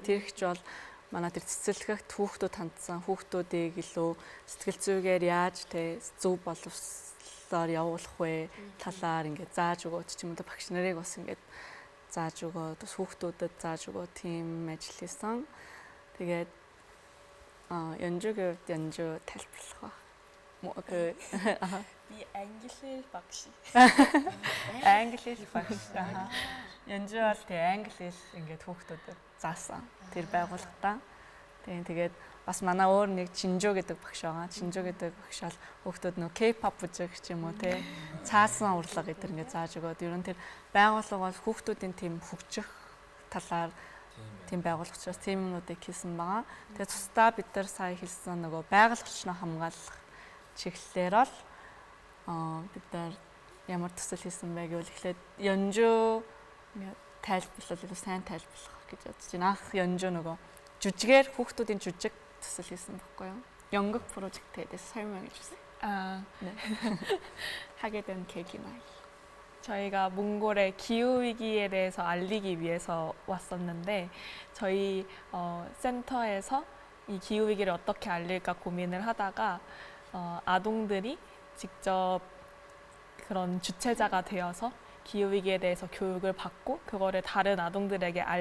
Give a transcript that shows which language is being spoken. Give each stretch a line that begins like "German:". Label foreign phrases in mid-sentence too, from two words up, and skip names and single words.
Mongolian: Тэр ихч бол манай тэр цэцэрлэгт хүүхдүүд хандсан хүүхдүүдийг илүү сэтгэл зүйгээр яаж тэ зөв боловсролоор явуулах вэ талаар ингээ зааж өгөөд ч юм уу багш нарыг бас ингээ зааж өгөөд бас хүүхдүүдэд зааж өгөөд тийм ажил хийсэн. Тэгээд
Korean: 연주교육 연주
Mongolian: тайлбарлах ба. 이 англи багш. англи багш.
Korean: 연주할 때
Mongolian: англи ингээд хүүхдүүдэд заасан тэр байгууллагатаа. Тэгээд бас манай өөр нэг Чинжо гэдэг багш байгаа. Чинжо гэдэг багш бол хүүхдүүд нөө K-pop үзэх ч юм уу те цаасан урлаг гэдэг ингээд зааж өгөөд ер нь тэр байгууллага бол хүүхдүүдийн тийм хөгжих талаар тийм байгууллага учраас тийм юмнуудыг хийсэн байгаа. Тэгээд цусдаа бид нар сая хэлсэн нөгөө байгаль орчноо хамгаалах чиглэлээр бол бид нар ямар төсөл хийсэн бэ гэвэл эхлээд 연주 тайлбарлал илүү сайн тайлбарлах гэж бодож байна. Анх 연주 нөгөө жүжигээр хүүхдүүдийн жүжиг төсөл хийсэн байхгүй юу?
Korean: 연극 프로젝트에 대해서 설명해 주세요. 네. 하게 된 계기나. 저희가 몽골의 기후 위기에 대해서 알리기 위해서 왔었는데 저희 센터에서 이 기후 위기를 어떻게 알릴까 고민을 하다가 아동들이 직접 그런 주체자가 되어서 기후 위기에 대해서 교육을 받고 그거를 다른 아동들에게